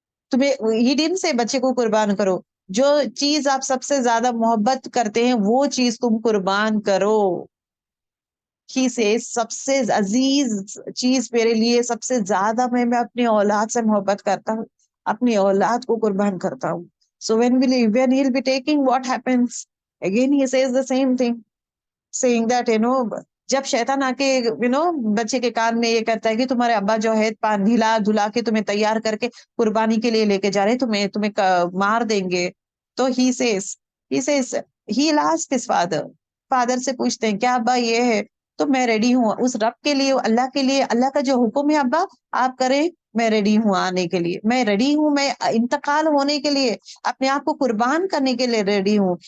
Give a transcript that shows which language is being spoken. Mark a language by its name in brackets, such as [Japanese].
[Urdu] تمہیں ہی دن سے بچے کو قربان کرو, جو چیز آپ سب سے زیادہ محبت کرتے ہیں وہ چیز تم قربان کرو. ہی سے سب سے عزیز چیز میرے لیے, سب سے زیادہ میں اپنی اولاد سے محبت کرتا ہوں, اپنی اولاد کو قربان کرتا ہوں. [English] So when he'll be taking, what happens? Again he says the same thing, saying that [Urdu] جب شیطان آ کے بچے کے کان میں یہ کہتا ہے کہ تمہارے ابا جو ہے ہلا دھلا کے تمہیں تیار کر کے قربانی کے لیے لے کے جا رہے, تمہیں مار دیں گے. تو [English] he says he'll ask his father [Urdu] سے پوچھتے ہیں کیا ابا یہ ہے, تو میں ریڈی ہوں اس رب کے لیے, اللہ کے لیے, اللہ کا جو حکم ہے ابا آپ کریں, میں ریڈی ہوں آنے کے لیے, میں ریڈی ہوں, میں انتقال ہونے کے لیے, اپنے آپ کو قربان کرنے کے لیے ریڈی ہوں.